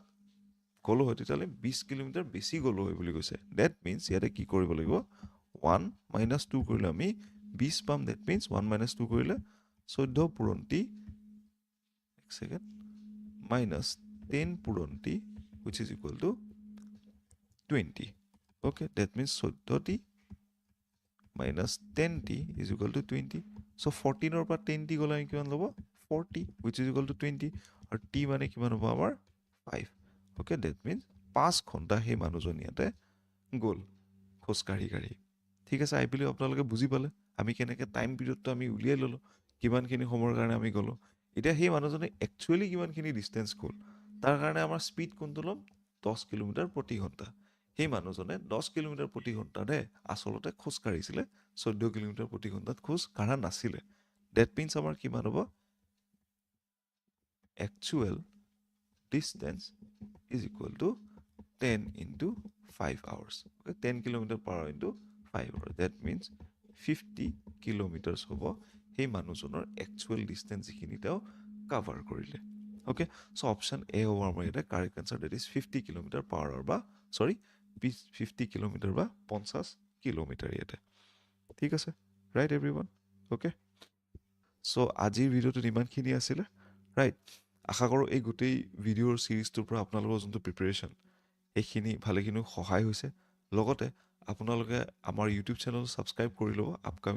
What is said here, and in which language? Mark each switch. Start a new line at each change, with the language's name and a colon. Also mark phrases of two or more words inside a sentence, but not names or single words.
Assamese: গ'লো হয় তেতিয়াহ'লে 20 কিলোমিটাৰ বেছি গ'লো হয় বুলি কৈছে
English: that means
Assamese: ইয়াতে কি কৰিব লাগিব 1 মাইনাছ 2 কৰিলে আমি 20 পাম ডেট মিনছ 1 মাইনাছ 2 কৰিলে 14 পূৰণ টি এক
English: second minus 10 পূৰণ টি which is equal to 20 okay that means 14t minus 10t is equal to 20 so 14
Assamese: পৰা 10t গ'লে আমি কিমান ল'ব 40
English: which is equal to
Assamese: 20 আৰু t মানে কিমান হ'ব আমাৰ 5
English: okay that means
Assamese: 5 ঘণ্টা সেই মানুহজন ইয়াতে গ'ল খোজকাঢ়ি কাঢ়ি ঠিক আছে
English: I believe
Assamese: আপোনালোকে বুজি পালে আমি কেনেকৈ টাইম পিৰিয়ডটো আমি উলিয়াই ল'লোঁ কিমানখিনি সময়ৰ কাৰণে আমি গ'লোঁ এতিয়া সেই মানুহজনে একচুৱেলি কিমানখিনি ডিষ্টেঞ্চ গ'ল তাৰ কাৰণে আমাৰ স্পীড কোনটো ল'ম 10 কিলোমিটাৰ প্ৰতি ঘণ্টা সেই মানুহজনে 10 কিলোমিটাৰ প্ৰতি ঘণ্টাৰে আচলতে খোজ কাঢ়িছিলে 14 কিলোমিটাৰ প্ৰতি ঘণ্টাত খোজ কাঢ়া নাছিলে ডেট মিনছ আমাৰ কিমান হ'ব
English: actual distance is equal to 10 into 5 hours okay 10 kilometer per hour into 5 hours that means 50 kilometers
Assamese: হ'ব সেই মানুহজনৰ
English: actual distance
Assamese: যিখিনি তেওঁ কাভাৰ কৰিলে
English: okay so option A
Assamese: হ'ব আমাৰ ইয়াতে কাৰেক্ট আনচাৰ
English: that is 50 kilometer per hour
Assamese: বা sorry 50 কিলোমিটাৰ বা 50 কিলোমিটাৰ ইয়াতে ঠিক আছে
English: right everyone okay so
Assamese: আজিৰ ভিডিঅ'টোত ইমানখিনি আছিলে ৰাইট আশা কৰোঁ এই গোটেই ভিডিঅ'ৰ ছিৰিজটোৰ পৰা আপোনালোকৰ যোনটো প্ৰিপেৰেশ্যন এইখিনি ভালেখিনি সহায় হৈছে লগতে আপোনালোকে আমাৰ
English: YouTube channel
Assamese: ছাবস্ক্ৰাইব কৰি ল'ব আপকামিং